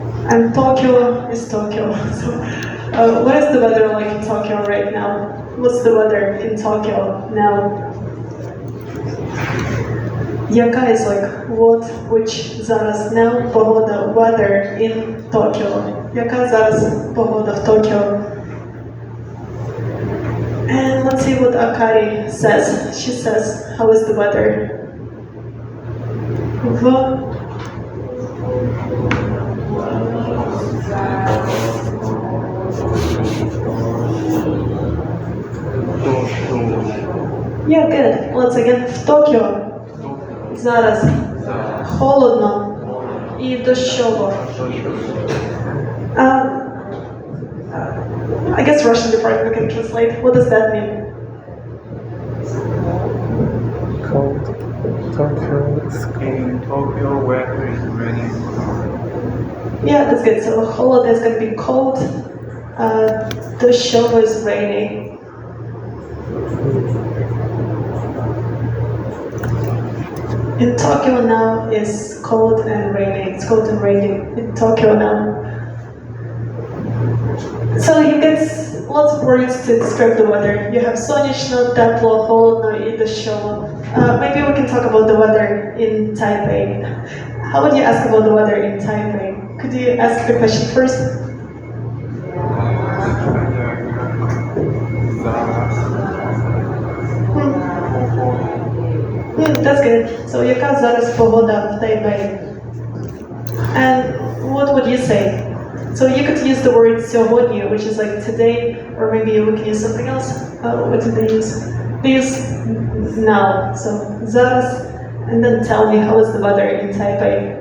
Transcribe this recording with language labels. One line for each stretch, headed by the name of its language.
English: And Tokyo is Tokyo. So, what is the weather like in Tokyo right now? What's the weather in Tokyo now?
Ukrainian: Яка
English: is like what, which,
Ukrainian: зараз,
English: now,
Ukrainian: погода,
English: weather in Tokyo.
Ukrainian: Яка зараз погода в Tokyo?
English: And let's see what Akari says. She says, how is the weather? Yeah, good. Once again,
Ukrainian: в Токіо зараз холодно і дощово.
English: I guess Russian department can translate. What does that mean? cold. Tokyo is In Tokyo, weather is raining. Yeah, that's good. So holiday is going to be cold. The show is raining. In Tokyo now is cold and raining. It's cold and raining in Tokyo now. So you get lots of words to describe the weather. You have
Ukrainian: сонячно, тепло, холодно и дощово.
English: Maybe we can talk about the weather in Taipei. How would you ask about the weather in Taipei? Could you ask the question first? That's good.
Ukrainian: So яка зараз погода в Taipei?
English: And what would you say? So you could use the word сьогодні, which is like today, or maybe we can use something else. What did they use? They use now. So зараз, and then tell me how is the weather in Taipei?